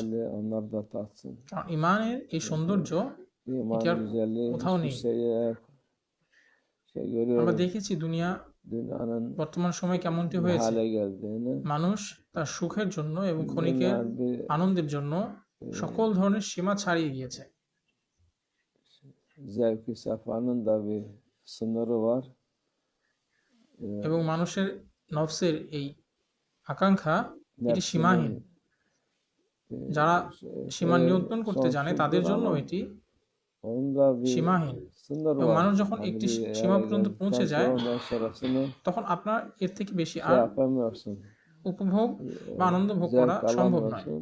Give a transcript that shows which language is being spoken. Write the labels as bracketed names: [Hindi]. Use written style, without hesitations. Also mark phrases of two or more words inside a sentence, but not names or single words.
[Bangla] কারণ ঈমানের এই সৌন্দর্য এটি আর কোথাও নেই। আমরা দেখেছি দুনিয়া বর্তমান সময় কেমনটি হয়েছে। মানুষ তার সুখের জন্য এবং ক্ষণিকের আনন্দের জন্য সকল ধরনের সীমা ছাড়িয়ে গিয়েছে। [Turkish] zevk-i sefanın da bir sınırı var. [Bangla] এবং মানুষের নফসের এই আকাঙ্ক্ষা এটি সীমাহীন। যারা সীমা নিয়ন্ত্রণ করতে জানে তাদের জন্য এটি সীমাহীন। এবং মানুষ যখন একটি সীমা পর্যন্ত পৌঁছে যায় তখন আপনার এর থেকে বেশি আর উপভোগ বা আনন্দ ভোগ করা সম্ভব নয়।